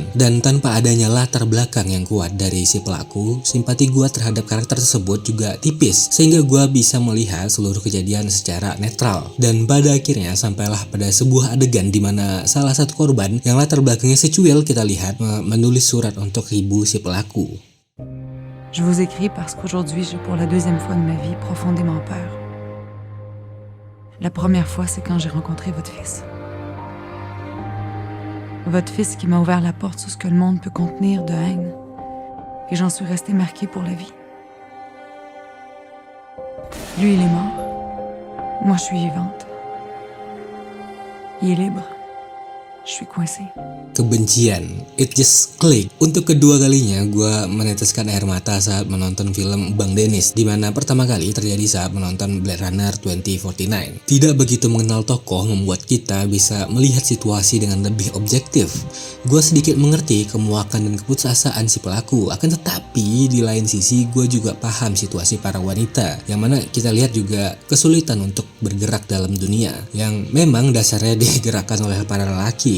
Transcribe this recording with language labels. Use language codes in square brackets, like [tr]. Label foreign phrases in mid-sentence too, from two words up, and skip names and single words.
[id] Dan tanpa adanya latar belakang yang kuat dari si pelaku, simpati gue terhadap karakter tersebut juga tipis, sehingga gue bisa melihat seluruh kejadian secara netral. Dan pada akhirnya sampailah pada sebuah adegan di mana salah satu korban yang latar belakangnya secuil kita lihat menulis surat untuk ibu si pelaku. [fr] Je vous écris parce qu'aujourd'hui j'ai pour la deuxième fois de ma vie profondément peur. La première fois c'est quand j'ai rencontré votre fils. Votre fils qui m'a ouvert la porte sur ce que le monde peut contenir de haine. Et j'en suis restée marquée pour la vie. Lui, il est mort. Moi, je suis vivante. Il est libre. Je suis coincée. [id] Kebencian, [en] it just click. [id] Untuk kedua kalinya gue meneteskan air mata saat menonton film Bang Dennis, di mana pertama kali terjadi saat menonton Blade Runner 2049. Tidak begitu mengenal tokoh membuat kita bisa melihat situasi dengan lebih objektif. Gue sedikit mengerti kemuakan dan keputusasaan si pelaku, akan tetapi di lain sisi gue juga paham situasi para wanita, yang mana kita lihat juga kesulitan untuk bergerak dalam dunia yang memang dasarnya digerakkan oleh para lelaki.